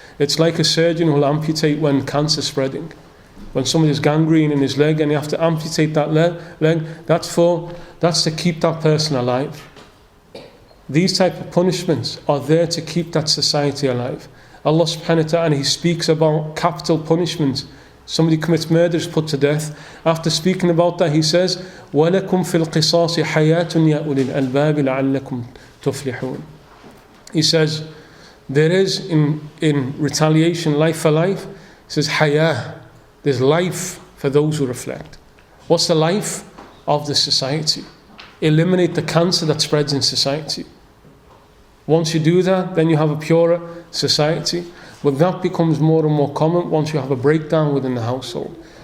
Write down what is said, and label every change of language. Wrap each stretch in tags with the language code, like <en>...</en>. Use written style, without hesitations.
<en>It's like a surgeon who'll amputate when cancer's spreading. When somebody's gangrene in his leg and you have to amputate that leg, that's to keep that person alive. These type of punishments are there to keep that society alive. Allah subhanahu wa ta'ala, He speaks about capital punishment. Somebody commits murder, is put to death. After speaking about that, He says,</en> <ar>وَلَكُمْ فِي الْقِصَاصِ حَيَاةٌ يَا أُولِي الْأَلْبَابِ لَعَلَّكُمْ تُفْلِحُونَ.</ar> <en>He says, there is in retaliation, life for life. He says, hayah, there's life for those who reflect. What's the life of the society? Eliminate the cancer that spreads in society. Once you do that, then you have a purer society. But that becomes more and more common once you have a breakdown within the household.</en>